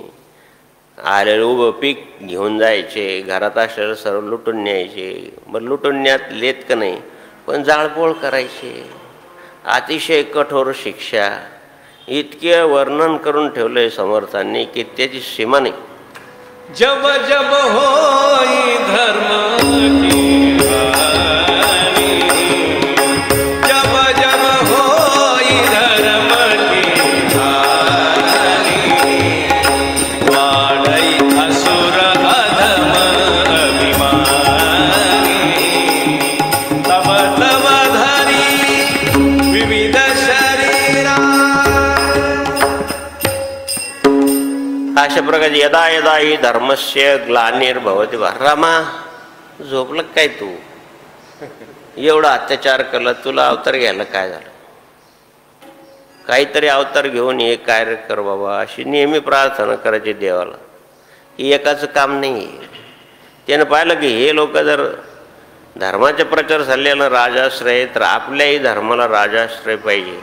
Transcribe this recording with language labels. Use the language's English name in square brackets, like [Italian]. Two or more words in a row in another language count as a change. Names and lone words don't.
[Marathi] आलेलं उभं पीक घेऊन जायचे, घरात असलेलं सर्व लुटून न्यायचे. बरं लुटून न्यात लेत का नाही, पण जाळपोळ करायचे. अतिशय कठोर शिक्षा. इतके वर्णन करून ठेवलं आहे समर्थांनी की त्याची सीमा नाही. [Awadhi] जब जब होई धर्म की हानि, जब जब होई धर्म की हानि, वाढई असुर अधम अभिमानी, तब तब धरी विविध शरीरा. [Marathi] अशा प्रकारे [Sanskrit] यदा यदा ही धर्मस्य ग्लानिर्भवति. [Marathi] रामा झोपलं काय तू? एवढा अत्याचार केला, तुला अवतार घ्यायला काय झालं? काहीतरी अवतार घेऊन हे कार्य कर बाबा, अशी नेहमी प्रार्थना करायची देवाला. ही एकाचं काम नाही. त्यानं पाहिलं की हे लोक जर धर्माचा प्रचार झालेला राजाश्रय, तर आपल्याही धर्माला राजाश्रय पाहिजे.